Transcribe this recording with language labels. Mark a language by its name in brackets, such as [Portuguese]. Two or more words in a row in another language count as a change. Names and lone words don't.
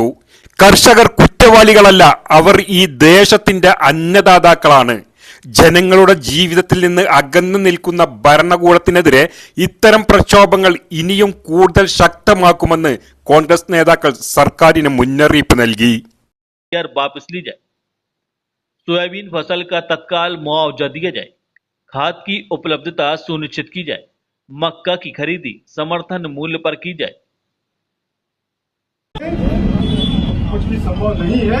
[Malayalam] കർഷകർ കുറ്റവാളികളല്ല, അവർ ഈ ദേശത്തിന്റെ അന്നദാതാക്കളാണ്. ജനങ്ങളുടെ ജീവിതത്തിൽ നിന്ന് അകന്നു നിൽക്കുന്ന ഭരണകൂടത്തിനെതിരെ ഇത്തരം പ്രക്ഷോഭങ്ങൾ ഇനിയും കൂടുതൽ ശക്തമാക്കുമെന്ന് കോൺഗ്രസ് നേതാക്കൾ സർക്കാരിന് മുന്നറിയിപ്പ് നൽകി. [Hindi] वापस ली जाए, सोयाबीन फसल का तत्काल मुआवजा दिया जाए, खाद की उपलब्धता सुनिश्चित की जाए, मक्का की खरीदी समर्थन मूल्य पर की जाए। कुछ भी संभव नहीं है।